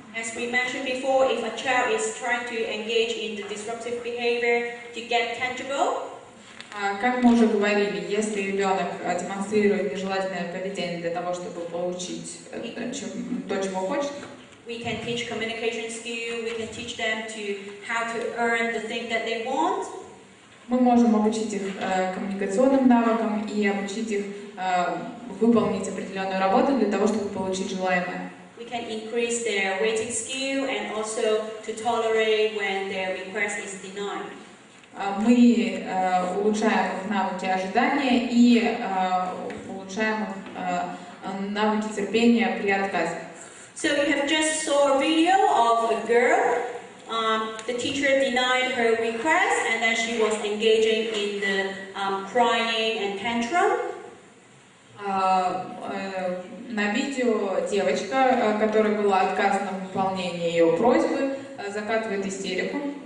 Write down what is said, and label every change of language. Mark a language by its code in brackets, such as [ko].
[en] As we mentioned before, if a child is trying to engage in the disruptive behavior to get tangible, [ru] как мы уже говорили, если ребенок демонстрирует нежелательное поведение для того, чтобы получить то, чего хочет, [en] we can teach communication skill, we can teach them to how to earn the thing that they want. [ru] Мы можем обучить их коммуникационным навыкам и обучить их выполнить определенную работу для того, чтобы получить желаемое. [en] We can increase their waiting skill and also to tolerate when their request is denied. [ru] Мы улучшаем их навыки ожидания и улучшаем их навыки терпения при отказе. [en] So you have just saw a video of a girl. The teacher denied her request, and then she was engaging in the crying and tantrum. [ru] На видео девочка, которой было отказано в выполнении ее просьбы, закатывает истерику.